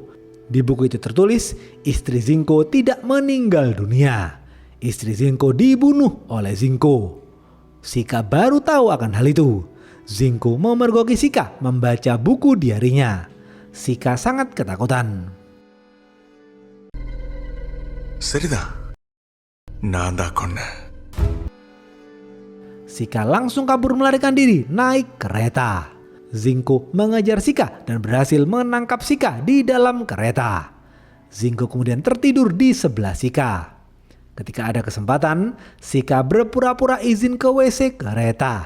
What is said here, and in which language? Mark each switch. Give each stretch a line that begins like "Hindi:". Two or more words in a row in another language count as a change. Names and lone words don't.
Indonesian: Di buku itu tertulis, istri Zinko tidak meninggal dunia. Istri Zinko dibunuh oleh Zinko. Sika baru tahu akan hal itu. Zinko memergoki Sika membaca buku diarinya. Sika sangat ketakutan.
Japanese: セリだ。なんだこんな。
Indonesian: Sika langsung kabur melarikan diri naik kereta. Zinko mengejar Sika dan berhasil menangkap Sika di dalam kereta. Zinko kemudian tertidur di sebelah Sika. Ketika ada kesempatan, Sika berpura-pura izin ke WC kereta.